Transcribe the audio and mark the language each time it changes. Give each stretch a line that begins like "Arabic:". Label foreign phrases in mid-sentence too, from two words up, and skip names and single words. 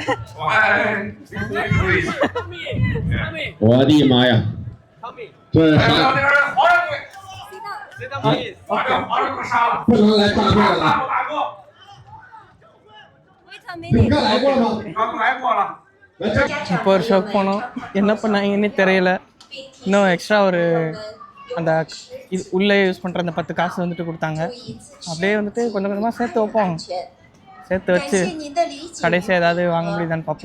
Chinese: 哎，我的妈呀！这皇上贵，谁当皇帝？把这皇上给杀了，不能来大队了。大哥，你刚来过吗？刚来过了。
Tamil: இப்போ ஒரு ஷோக்கு போனோம். என்ன பண்ணாங்கன்னு தெரியல. இன்னும் எக்ஸ்ட்ரா ஒரு அந்த இது உள்ளே யூஸ் பண்ணுற அந்த 10 காசு வந்துட்டு கொடுத்தாங்க. அப்படியே வந்துட்டு கொஞ்சம் கொஞ்சமாக சேர்த்து வைப்போம். சேர்த்து வச்சு கடைசியாக ஏதாவது வாங்க முடியுதான்னு பார்ப்போம்.